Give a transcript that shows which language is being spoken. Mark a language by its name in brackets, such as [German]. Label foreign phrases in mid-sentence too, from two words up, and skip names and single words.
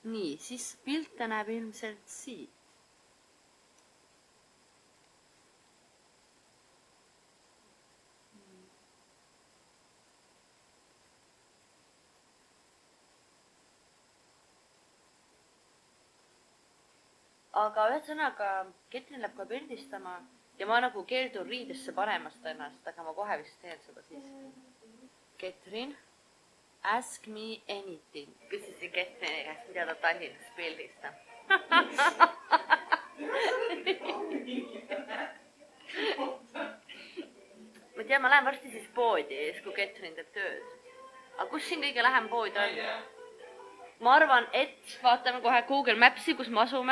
[Estonian] nii, siis pilte näeb ilmselt siit. aga ühesõnaga, Ketrin läheb ka pildistama ja ma nagu keeldun riidesse panemast ennast, aga ma kohe vist teen seda siiski. Ketrin, [English] ask me anything. [Estonian] Küsisin Ketrini käest, mida ta Tallinnas pildistab. ma tean, ma lähen varsti siis poodi, siis kui Ketrin teeb tööd. aga kus siin kõige lähem pood on? ma arvan, et vaatame kohe Google Maps'i, kus me asume.